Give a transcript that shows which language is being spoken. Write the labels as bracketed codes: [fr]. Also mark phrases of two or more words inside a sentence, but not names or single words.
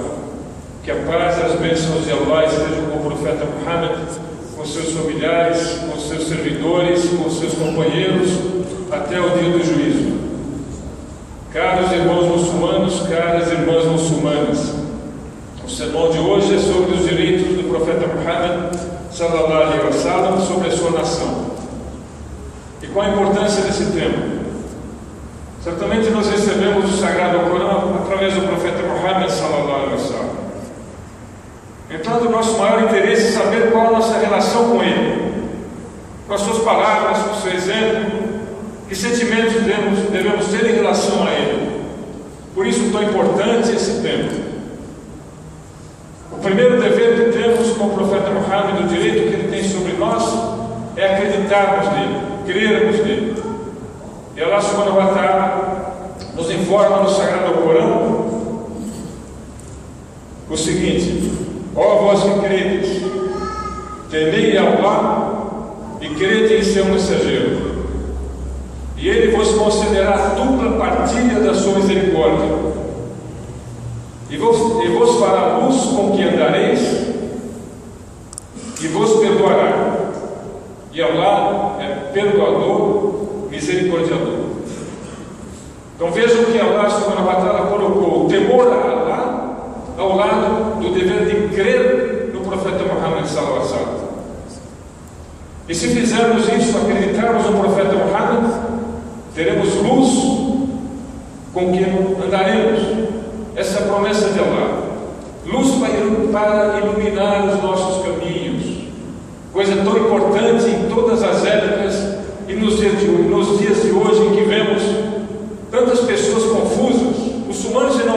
[pt] Que a paz e as bênçãos de Allah estejam com o profeta Muhammad, com seus familiares, com seus servidores, com seus companheiros, até o dia do juízo. Caros irmãos muçulmanos, caras irmãs muçulmanas, o sermão de hoje é sobre os direitos do profeta Muhammad [ar] صلى الله عليه وسلم [pt] sobre a sua nação. E qual a importância desse tema? Certamente nós recebemos o Sagrado Corão através do profeta Muhammad [ar] صلى الله عليه وسلم. [pt] Então, do nosso maior interesse é saber qual a nossa relação com ele, com as suas palavras, com o seu exemplo, que sentimentos devemos ter em relação a ele. Por isso, tão importante esse tema. O primeiro dever que temos com o profeta Muhammad, o direito que ele tem sobre nós, é acreditarmos nele, crermos nele. E [ar] الله سبحانه وتعالى [pt] nos informa no Sagrado Corão o seguinte: ó vós que credes, temei Allah e crede em seu mensageiro, e ele vos concederá dupla partilha da sua misericórdia, e vos fará luz com que andareis, e vos perdoará. E Allah é perdoador, misericordioso. Então vejam que [ar] الله سبحانه وتعالى [pt] colocou o temor a Allah ao lado do dever de crer no profeta Muhammad [ar] صلى الله عليه وسلم. [pt] E se fizermos isso, acreditarmos no profeta Muhammad, teremos luz com que andaremos. Essa é a promessa de Allah. Luz para iluminar os nossos caminhos. Coisa tão importante em todas as épocas e nos dias de hoje, em que vemos tantas pessoas confusas, muçulmanos e não